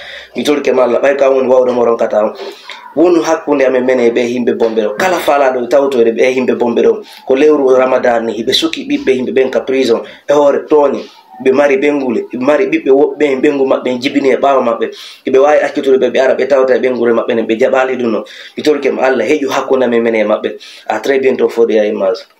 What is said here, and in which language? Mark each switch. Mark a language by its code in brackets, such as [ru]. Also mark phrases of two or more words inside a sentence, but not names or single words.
[ff] Mi torke ma Allah ɓay ka woni wawde mo ronkata on wonu hakkude amen mene ɓe yimɓe bomɓe ɗo kala faalaɗo tawtode ɓe yimɓe bomɓe ɗo ko lewru Ramadan ni hiɓe suki ɓiɓɓe yimɓe ɓen ka prison e hoore tooñe ɓe mari ɓengule ɓe mari ɓiɓɓe woɓɓe hen ɓengu maɓɓe jibini e ɓaawa maɓɓe eɓe wawi accitude ɓe ara ɓe tawta e ɓengure maɓɓe nen ɓe jaɓali ɗum noon. Mi torke ma Allah heƴu hakkude amen mene e maɓɓe. [fr] À très bientôt [en] for the image.